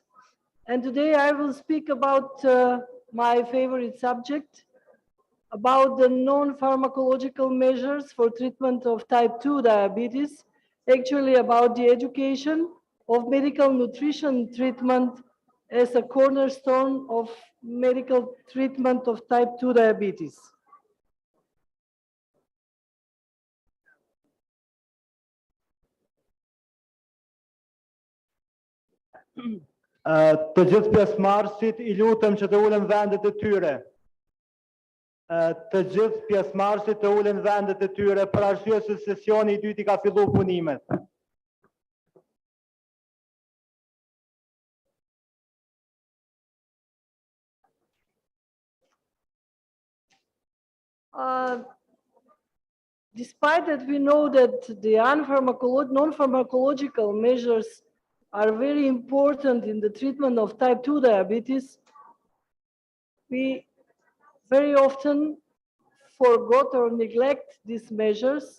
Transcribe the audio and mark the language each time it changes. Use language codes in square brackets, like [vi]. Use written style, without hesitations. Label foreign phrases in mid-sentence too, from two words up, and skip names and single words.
[en] And today I will speak about my favorite subject, about the non-pharmacological measures for treatment of type 2 diabetes, actually about the education of medical nutrition treatment as a cornerstone of medical treatment of type 2 diabetes. [sq] Të gjithë pjesëmarrësit I lutem që të ulen vendet e tyre. Të gjithë pjesëmarrësit të ulen vendet e tyre për arsye se sesioni I dytë I ka filluar punimet. [en] Despite that we know that the non-pharmacological measures are very important in the treatment of type 2 diabetes, we very often forgot or neglect these measures.